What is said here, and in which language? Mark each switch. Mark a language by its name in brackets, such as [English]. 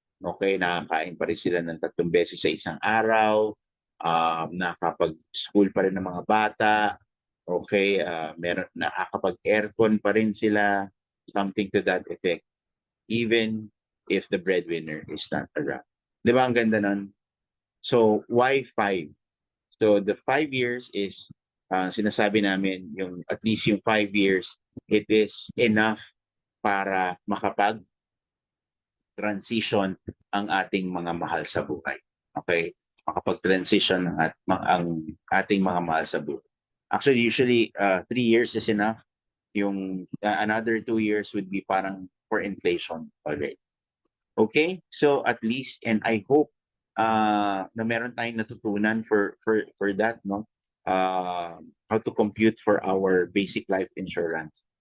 [Filipino] Okay, nakakain pa rin sila ng 3 beses sa isang araw. Nakakapag-school pa rin ng mga bata. Okay, nakakapag-aircon pa rin sila. [English] Something to that effect. Even if the breadwinner is not around. [Filipino] Di ba ang ganda nun? [English] So, why 5? So, the 5 years is, [Filipino] sinasabi namin, yung at least yung 5 years, [English] it is enough [Filipino] para makapag-transition ang ating mga mahal sa buhay. Okay? Makapag-transition ang ating mga mahal sa buhay. [English] Actually, usually, 3 years is enough. Yung another 2 years would be parang for inflation already. Okay? So, at least, and I hope [Filipino] na meron tayong natutunan [English] for that, no? How to compute for our basic life insurance.